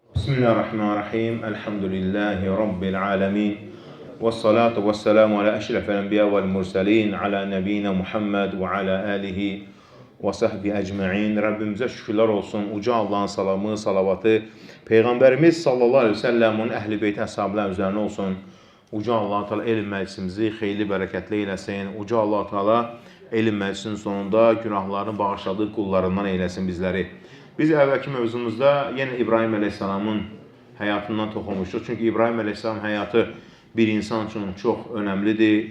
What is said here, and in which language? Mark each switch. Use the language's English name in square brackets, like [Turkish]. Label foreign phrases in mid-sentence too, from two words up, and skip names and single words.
[Arabic] بسم الله الرحمن الرحيم. الحمد لله رب العالمين. والصلاة والسلام على أشرف الأنبياء والمرسلين. على نبينا محمد وعلى آله وصحبه أجمعين. [Turkish] Rabbimize şükürler olsun. Uca Allah'ın salamı, salavatı Peygamberimiz [Arabic] صلى الله عليه وسلم [Turkish] ehli beyti əshablar üzerine olsun. [Azerbaijani] Uca [Arabic] الله تعالى [Azerbaijani] elm məclisimizi xeyli bərəkətli eyləsin. Uca [Arabic] الله تعالى [Azerbaijani] elm məclisinin sonunda günahlarını bağışladığı qullarından eyləsin bizləri. Biz əvvəlki mövzumuzda yenə İbrahim Aleyhisselamın həyatından toxunmuşduq. Çünki İbrahim Aleyhisselam həyatı bir insan üçün çox önəmlidir.